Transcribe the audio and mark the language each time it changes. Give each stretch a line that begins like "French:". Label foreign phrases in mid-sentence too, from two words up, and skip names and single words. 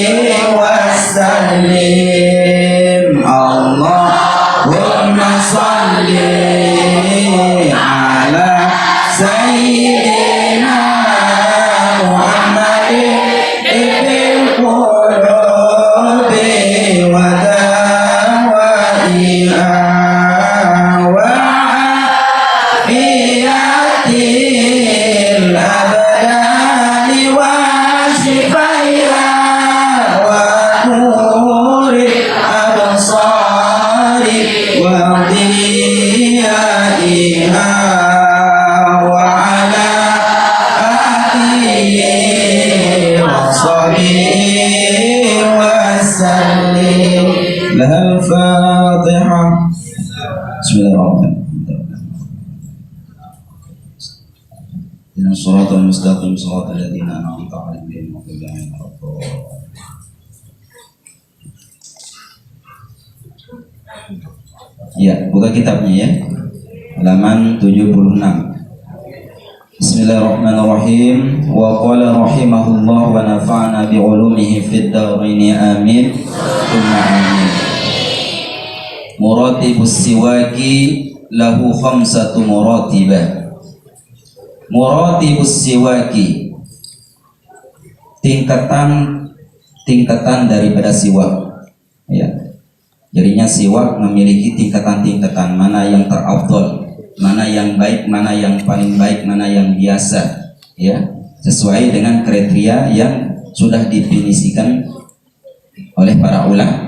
Arabic: وسلم اللهم صل صل على سيدنا محمد طب القلوب و دوائها و عافية الأبدان و شفائها و نور الأبصار و ضيائها و على آله و صحبه و سلم. لها الفاتحة. بسم الله الرحمن الرحيم. إنا الصراط المستقيم صراط الذين أنعمت عليهم غير المغضوب عليهم ولا الضالين.
Indonesian: Ya, buka kitabnya ya. Halaman 76.
Arabic: بسم الله الرحمن الرحيم. وقال رحمه الله ونفعنا بعلومه في الدارين آمين. ثم آمين. مراتب السواك له خمسة مراتب. مراتب السواك,
Indonesian: tingkatan daripada siwak. Ya. Jadinya siwak memiliki tingkatan-tingkatan, mana yang terafdal, mana yang baik, mana yang paling baik, mana yang biasa, ya, sesuai dengan kriteria yang sudah definisikan oleh para ulama.